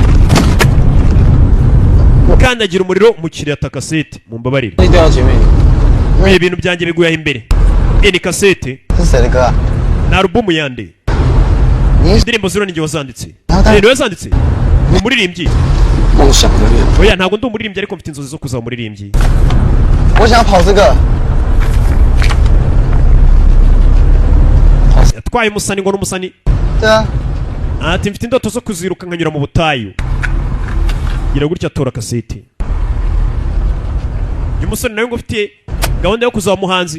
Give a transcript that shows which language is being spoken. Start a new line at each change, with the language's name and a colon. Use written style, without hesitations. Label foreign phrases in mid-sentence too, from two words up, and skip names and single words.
Kinyarwanda: kandagira umuriro mu kirata kasete mumbabarire ibintu byanjye biguye imbere. ni kasete na alubumu yande indirimbo zero ninjye wazanditse. niwe wazanditse umuririmbyi
Chinese: 梦想的人。
Kinyarwanda: oya ntabwo ndi umuririmbyi ariko mfite inzozi zo kuzaba umuririmbyi.
Chinese: 我想跑这个。
Kinyarwanda: yatwaye umusani ngo n'umusani.
Chinese: 对啊。
Kinyarwanda: ati mfite indoto zo kuziruka nkanyura mu butayu. gira gutya atora kaseti. uyu musore nawe ngo ufite gahunda yo kuzaba umuhanzi.